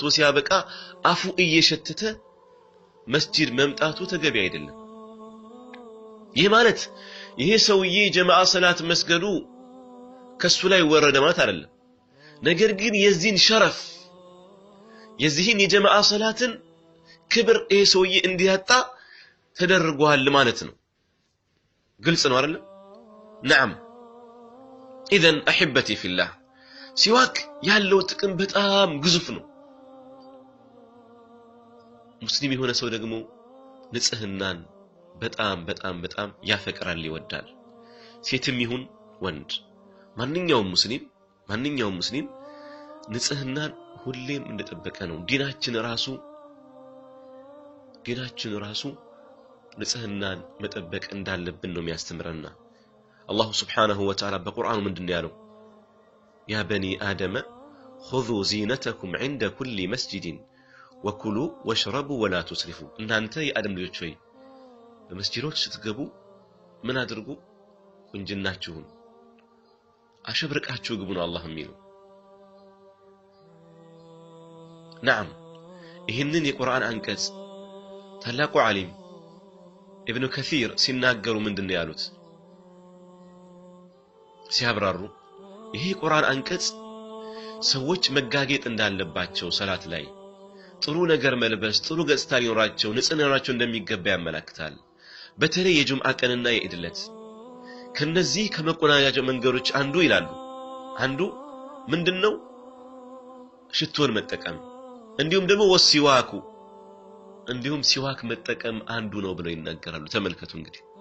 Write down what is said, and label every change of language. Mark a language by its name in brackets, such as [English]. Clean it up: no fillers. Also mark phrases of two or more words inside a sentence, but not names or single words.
[Amharic] ሲያበቃ አፉ እየሸተተ መስጂድ መምጣቱ ተገቢ አይደለም ይሄ ማለት ይሄ ሰውዬ ጀማዓ ሰላት መስገዱ ከሱ ላይ ወረደ ማለት አይደለም ነገር ግን የዚህን ሸረፍ የዚህን የጀማዓ ሰላትን ክብር ይሄ ሰውዬ እንዲያጣ ተደርጓል ማለት ነው ግልጽ ነው አይደል [Arabic] نعم اذا احبتي في الله [Amharic] ሲዋክ ያለው ጥቅም በጣም ግዙፍ ነው ሙስሊም የሆነ ሰው ደግሞ ንጽህናን በጣም ያፈቅራል ይወዳል ሴትም ይሁን ወንድ ማንኛውም ሙስሊም ንጽህናን ሁሌም እንደተጠበቀ ነው ዲናችን ራሱ ንጽህናን መጠበቅ እንዳለብን ነው የሚያስተምረና [Arabic] الله سبحانه وتعالى [Amharic] በቁርአኑ ምንድነው ያለው [Arabic] يا بني آدم خذوا زينتكم عند كل مسجد وكلوا واشربوا ولا تسرفوا [Amharic] እናንተ የአደም ልጆች ሆይ በመስጂዶች ስትገቡ ምን አድርጉ ቁንጅናችሁን አሸብርቃችሁ ግቡ ነው አላህ የሚለው نعم ይህንን የቁርአን አንቀጽ ታላቁ ዓሊም ابن كثير ሲናገሩ ምንድነው ያሉት ሲያብራሩ ይሄ ቁርአን አንቀጽ ሰዎች መጋጌጥ እንዳለባቸው ሰላት ላይ ጥሩ ነገር መልበስ ጥሩ ገጽታ ሊኖራቸው ንጽህና ሊኖራቸው እንደሚገባ ያመለክታል በተለይ የጁምዓ ቀንና የኢድለት ከነዚህ ከመቆናኛጃ መንገዶች አንዱ ይላሉ አንዱ ምንድነው ሽቶን መጠቀም እንዲሁም ደግሞ ወሲዋኩ እንዲሁም ሲዋክ መጠቀም አንዱ ነው ብለው ይናገራሉ ተመልከቱ እንግዲህ